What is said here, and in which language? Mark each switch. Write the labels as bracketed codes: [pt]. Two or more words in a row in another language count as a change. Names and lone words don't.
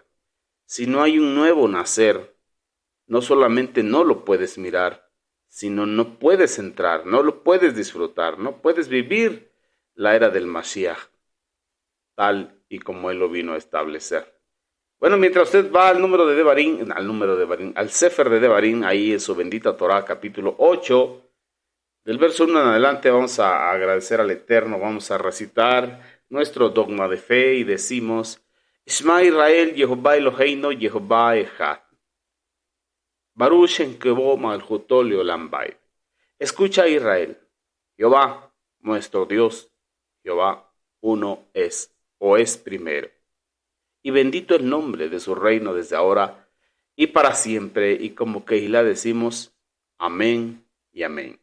[es] Si no hay un nuevo nacer, no solamente no lo puedes mirar, sino no puedes entrar, no lo puedes disfrutar, no puedes vivir la era del Mashiach tal y como él lo vino a establecer. Bueno, mientras usted va al Sefer de Devarim, ahí en su bendita Torah, capítulo 8, del verso 1 en adelante, vamos a agradecer al Eterno, vamos a recitar nuestro dogma de fe y decimos: [he] שמע ישראל, יהוה אלהינו, יהוה אחד. ברוך שם כבוד מלכותו לעולם ועד. [es] Escucha, Israel, Jehová, nuestro Dios, Jehová, uno es, o es primero. Y bendito el nombre de su reino desde ahora y para siempre. Y como Keilah decimos, amén y amén.